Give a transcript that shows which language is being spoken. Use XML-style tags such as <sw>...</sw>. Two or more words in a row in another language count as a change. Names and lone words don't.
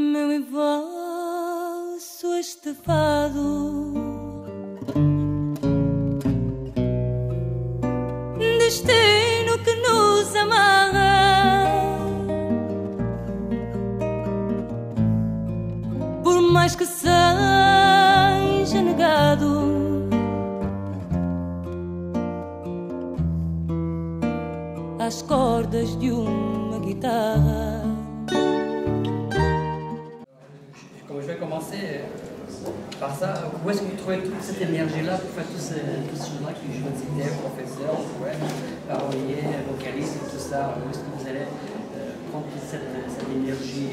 <pt>meu e vosso este fado, destino que nos amarra, por mais que seja negado. Às cordas de uma guitarra.</pt> <fr>Je vais commencer par ça. Où est-ce que vous trouvez toute cette énergie-là pour faire tous ces gens-là qui jouent de CD, professeurs, poètes, paroliers, vocalistes et tout ça? Où est-ce que vous allez prendre cette énergie?</fr>